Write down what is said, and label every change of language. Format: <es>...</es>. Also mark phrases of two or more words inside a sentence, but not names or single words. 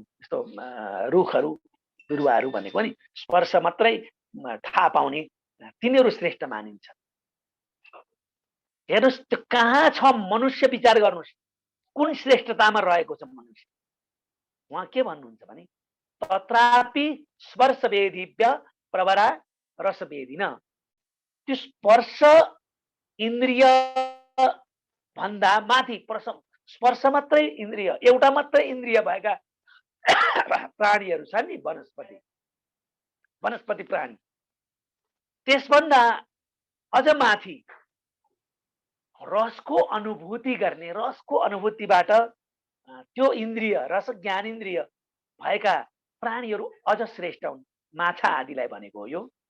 <ne>जस्तो रुखहरू बिरुवाहरू भनेको नि स्पर्श मात्रै थाहा पाउने, तिनीहरू श्रेष्ठ मानिन्छ। हेर्नुहोस् त्यो कहाँ छ मनुष्य, विचार गर्नुहोस् कुन श्रेष्ठतामा रहेको छ मनुष्य। उहाँ के भन्नुहुन्छ भने,</ne> <sa>तत्रापि स्पर्शवेदिभ्य प्रवरा रसवेदिन,</sa> <ne>त्यो स्पर्श इन्द्रिय भन्दा माथि स्पर्श मात्रै इन्द्रिय, एउटा मात्रै इन्द्रिय भएका प्राणीहरू छन् नि वनस्पति प्राणी। त्यसभन्दा अझ माथि रसको अनुभूति गर्ने, रसको अनुभूतिबाट त्यो इन्द्रिय, रस ज्ञानेन्द्रिय भएका प्राणीहरू अझ श्रेष्ठ हुन्, माछा आदिलाई भनेको हो यो।</ne>